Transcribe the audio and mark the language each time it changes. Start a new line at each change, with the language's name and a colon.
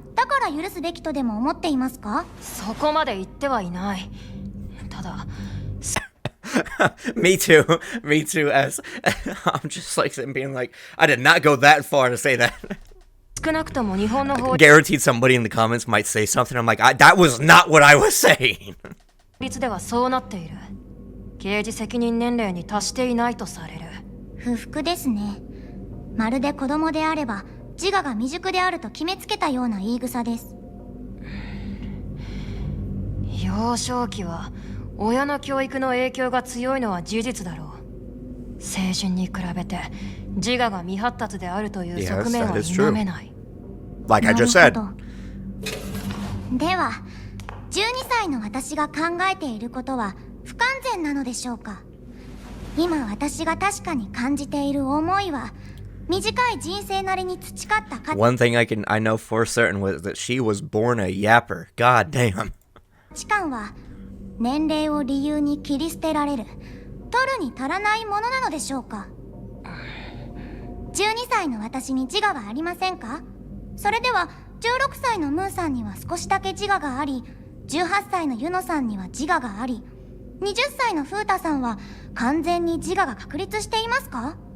Japanese: だから許すべきとでも思っていますか？そこまで言ってはいない。ただ
English: Me too, as I'm just like being like, I did not go that far to say that.
Japanese: 少なくとも日本の法
English: Guaranteed somebody in the comments might say something. I'm like, that was not what I was saying.
Japanese: 律ではそうなっている。刑事責任年齢に達していないとされる。不服ですね。まるで子供であれば自我が未熟であると決めつけたような言い草です。幼少期は親の教育の影響が強いのは事実だろう。成人に比べて自我が未発達であるという側面は否めない。
English: Like I just said.
Japanese: では、12歳の私が考えていることは不完全なのでしょうか。今私が確かに感じている思いは、短い人生なりに培った価
English: One thing I know for certain was that she was born a yapper. God damn.
Japanese: 値観は、年齢を理由に切り捨てられる、取るに足らないものなのでしょうか。 12歳の私に自我はありませんか。それでは16歳のムーさんには少しだけ自我があり、18歳のユノさんには自我があり、20歳のフータさんは完全に自我が確立していますか。